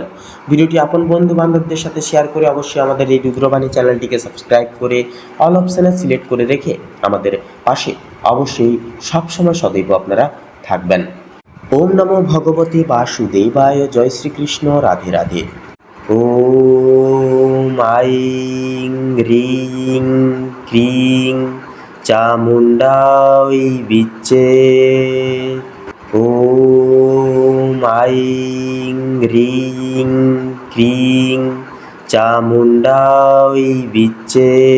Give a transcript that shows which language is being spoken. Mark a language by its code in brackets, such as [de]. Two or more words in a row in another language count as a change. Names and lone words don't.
[bn] ভিডিওটি আপন বন্ধু বান্ধবদের সাথে শেয়ার করে অবশ্যই আমাদের এই রুদ্রবাণী চ্যানেলটিকে সাবস্ক্রাইব করে অল অপশানে সিলেক্ট করে রেখে আমাদের পাশে অবশ্যই সবসময় সদৈব আপনারা থাকবেন। [sa] ওম নমো ভগবতে বাসুদেবায়, জয় শ্রীকৃষ্ণ, রাধে রাধে। ওম আইং হ্রিং ক্রিং চামুণ্ডাই বিচ্চে। ওম আইং হ্রিং ক্রিং চামুণ্ডাই বিচ্চে।